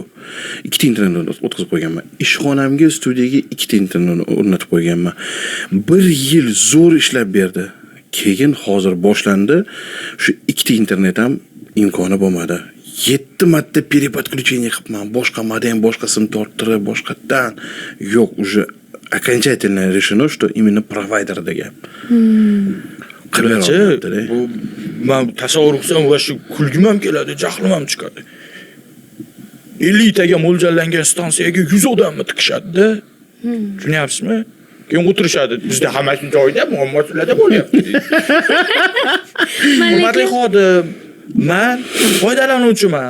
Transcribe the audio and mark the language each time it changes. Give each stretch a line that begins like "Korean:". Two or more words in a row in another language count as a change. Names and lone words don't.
Uzbek: Ikkita internet o'tkazib qo'yganman. Ishxonamga, studiyaga ikkita internet o'rnatib qo'yganman. 1 yil zo'r ishlab berdi. Keyin hozir boshlandi. Shu ikkita internet ham imkoni bo'lmadi. 7 marta переподключение qilibman. Boshqa modem, boshqasini torttirib, boshqatdan yo'q,
Russian: уже окончательное решено, что именно провайдерda gap.
Uzbek: Qilchi, bu men tasavvur qilsam va shu kulgim ham keladi, jahlim ham chiqadi. 50 taga mo'ljallangan stansiyaga 100 odamni tiqishadi-da. Tushunyapsizmi? Keyin o'tirishadi. Bizda hammasi joyida, muammolarda bo'lyapti. Hurmatli xodim, men foydalanuvchiman.